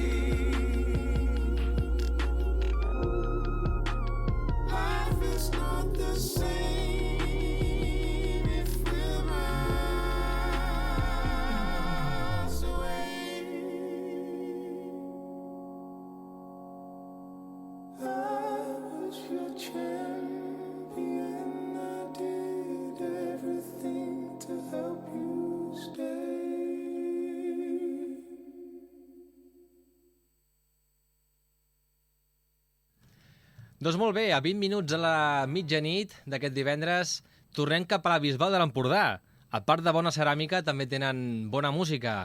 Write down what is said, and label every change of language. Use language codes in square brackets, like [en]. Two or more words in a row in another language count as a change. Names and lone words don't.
[en] Life is not the same if we're miles away. I was your champion. I did everything to help you stay. [ca] Doncs molt bé, a 20 minuts a la mitjanit d'aquest divendres tornem cap a la Bisbal de l'Empordà. A part de bona ceràmica, també tenen bona música.